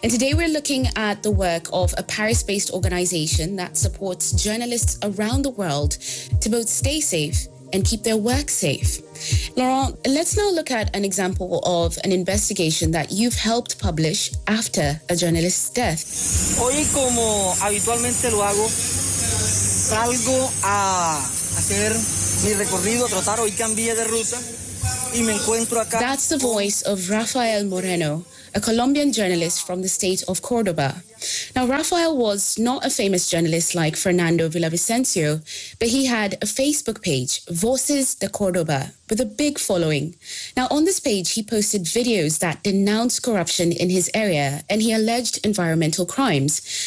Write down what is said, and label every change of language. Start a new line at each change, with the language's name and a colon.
English: And today we're looking at the work of a Paris-based organization that supports journalists around the world to both stay safe and keep their work safe. Laurent, let's now look at an example of an investigation that you've helped publish after a journalist's death.
Spanish: Hoy, como habitualmente lo hago, salgo a hacer mi recorrido a trotar, hoy cambié de ruta y me encuentro acá.
English: That's the voice of Rafael Moreno, a Colombian journalist from the state of Córdoba. Now, Rafael was not a famous journalist like Fernando Villavicencio, but he had a Facebook page, Voces de Córdoba, with a big following. Now, on this page, he posted videos that denounced corruption in his area, and he alleged environmental crimes.